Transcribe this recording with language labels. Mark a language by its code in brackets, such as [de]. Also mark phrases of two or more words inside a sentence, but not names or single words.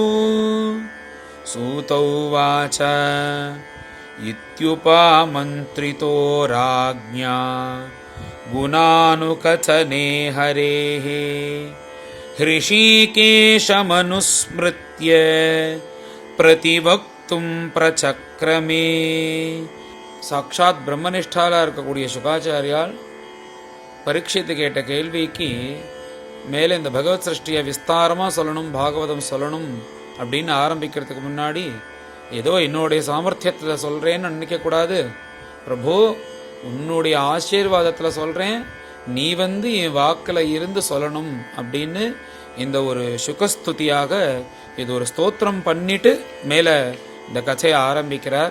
[sa] सूत उवाच इत्युपमन्त्रितो राज्ञा गुणानुकथने हरेः। हृषीकेशमनुस्मृत्य प्रतिवक्तुं प्रचक्रमे. [ta] சாட்சாத் பிரம்மனிஷ்டாலாக இருக்கக்கூடிய சுகாச்சாரியால் பரீட்சித்து கேட்ட கேள்விக்கு மேலே இந்த பகவத் சிருஷ்டியை விஸ்தாரமாக சொல்லணும், பாகவதம் சொல்லணும் அப்படின்னு ஆரம்பிக்கிறதுக்கு முன்னாடி ஏதோ என்னுடைய சாமர்த்தியத்தில் சொல்கிறேன்னு நினைக்கக்கூடாது. பிரபு, உன்னுடைய ஆசீர்வாதத்தில் சொல்கிறேன், நீ என் வாக்கில் இருந்து சொல்லணும் அப்படின்னு இந்த ஒரு சுகஸ்துதியாக இது ஒரு ஸ்தோத்திரம் பண்ணிட்டு மேலே இந்த கதையை ஆரம்பிக்கிறார்.